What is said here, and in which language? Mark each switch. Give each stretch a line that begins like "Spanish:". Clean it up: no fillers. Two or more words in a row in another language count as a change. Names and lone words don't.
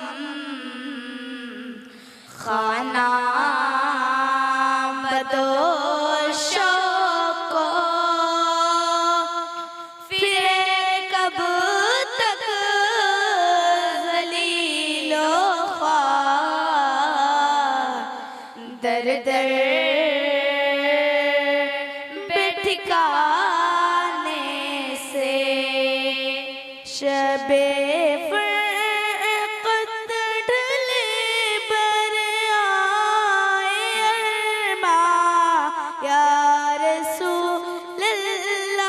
Urdu: خانہ بدوش کو، پھر کب تک ذلیل و خوار در در بے ٹھکانے سے شب فرقت ڈھلے بر آئے ارماں
Arabic: یا رسول اللہ،